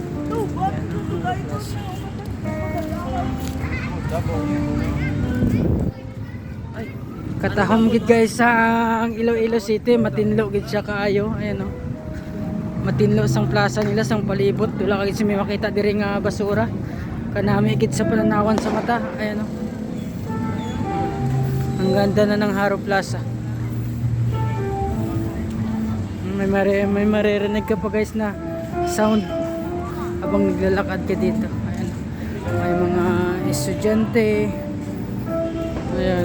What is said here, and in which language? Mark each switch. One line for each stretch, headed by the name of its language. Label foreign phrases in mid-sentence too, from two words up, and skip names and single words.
Hiligaynon: Ay, katahom gid guys sa Iloilo City, matinlo gid siya kaayo. Ayan oh. Matinlo sang plaza nila sang palibot, wala kagid si may makita diri nga basura. Kanami gid sa pananawan sa mata. Ayan oh.
Filipino: Ang ganda na ng Haro Plaza. May maririnig ka pa guys na sound habang naglalakad ka dito. Ayan. May mga estudyante. Ayan.